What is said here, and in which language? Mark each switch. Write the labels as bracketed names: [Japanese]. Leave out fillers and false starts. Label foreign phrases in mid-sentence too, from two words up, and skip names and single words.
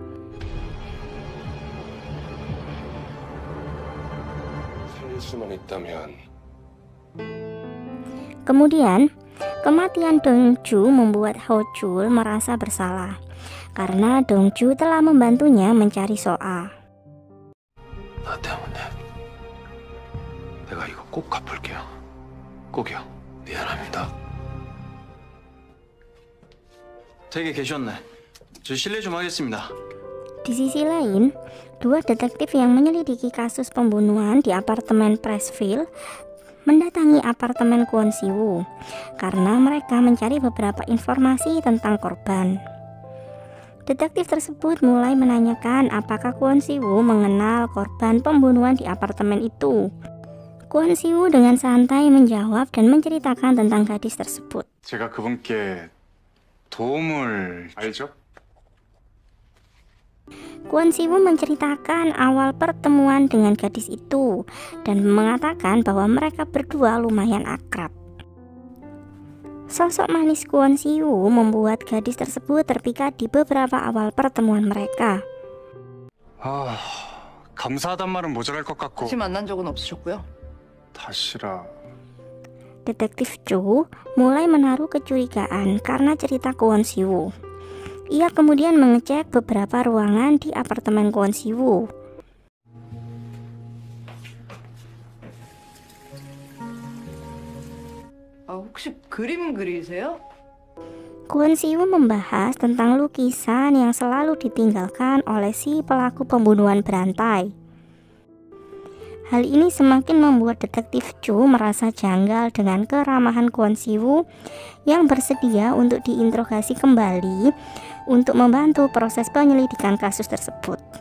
[Indonesian] Kemudian, kematian Dong-ju membuat Ho-jul merasa bersalah karena Dong-ju telah membantunya mencari So-ah. [Korean] 나 때문에 내가 이거 꼭 갚을게요. 꼭이요. 미안합니다. 댁에 계셨네. 저 실례 좀 하겠습니다. [Indonesian] Di sisi lain, dua detektif yang menyelidiki kasus pembunuhan di apartemen Pressfield mendatangi apartemen Kwon Si-woo karena mereka mencari beberapa informasi tentang korban. Detektif tersebut mulai menanyakan apakah Kwon Si-woo mengenal korban pembunuhan di apartemen itu. Kwon Si-woo dengan santai menjawab dan menceritakan tentang gadis tersebut. [Korean] 제가 그분께 도움을 알죠? [Indonesian] Kwon Si-woo menceritakan awal pertemuan dengan gadis itu dan mengatakan bahwa mereka berdua lumayan akrab. Sosok manis Kwon Si-woo membuat gadis tersebut terpikat di beberapa awal pertemuan mereka. [Korean] 감사하단 말은 모자랄 것 같고. 다시 만난 적은 없으셨고요. 다시라. [Indonesian] Detektif Cho mulai menaruh kecurigaan karena cerita Kwon Si-woo. Ia kemudian mengecek beberapa ruangan di apartemen Kwon Si-woo. [Korean] 혹시 그림 그리세요? [Indonesian] Kwon Si-woo membahas tentang lukisan yang selalu ditinggalkan oleh si pelaku pembunuhan berantai. Hal ini semakin membuat detektif Cho merasa janggal dengan keramahan Kwon Si-woo yang bersedia untuk diinterogasi kembali untuk membantu proses penyelidikan kasus tersebut.